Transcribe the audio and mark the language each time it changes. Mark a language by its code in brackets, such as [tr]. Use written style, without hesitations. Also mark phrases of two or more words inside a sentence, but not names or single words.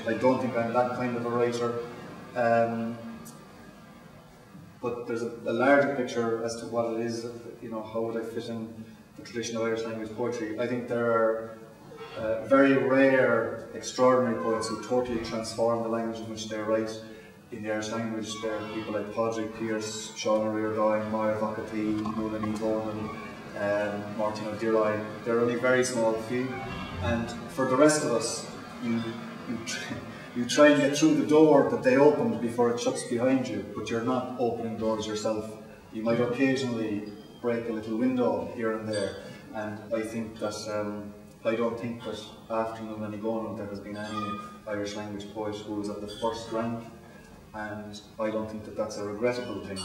[en] I don't think I'm that kind of a writer. But there's a larger picture as to what it is, you know, how would I fit in the traditional Irish language poetry. I think there are very rare, extraordinary poets who totally transform the language in which they write in the Irish language. There are people like Padraig Pearse, Sean O'Riordan, Maya Vakati, Nuala Ní Dhomhnaill, Martin O'Deary. They're only very small few. And for the rest of us, you try and get through the door that they opened before it shuts behind you, but you're not opening doors yourself. You might occasionally break a little window here and there, and I think that I don't think that after Nuala Ní Dhomhnaill there has been any Irish language poet who was at the first rank, and I don't think that that's a regrettable thing.